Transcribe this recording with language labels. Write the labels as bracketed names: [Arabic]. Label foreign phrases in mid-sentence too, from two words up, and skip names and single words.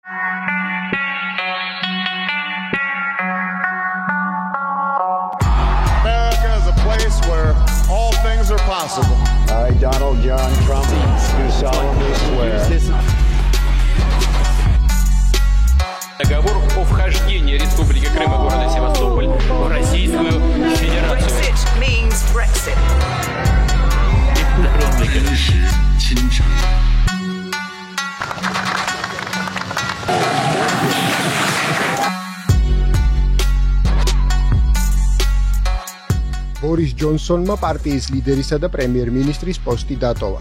[English] America is a place where all things are possible. I, Donald John Trump, do solemnly swear. [Russian] Договор о вхождении Республики Крым и города Севастополь в Российскую Федерацию. [English] Brexit means Brexit. [Georgian] ბორის ჯონსონმა პარტიის ლიდერისა და პრემიერ-მინისტრის პოსტი დატოვა.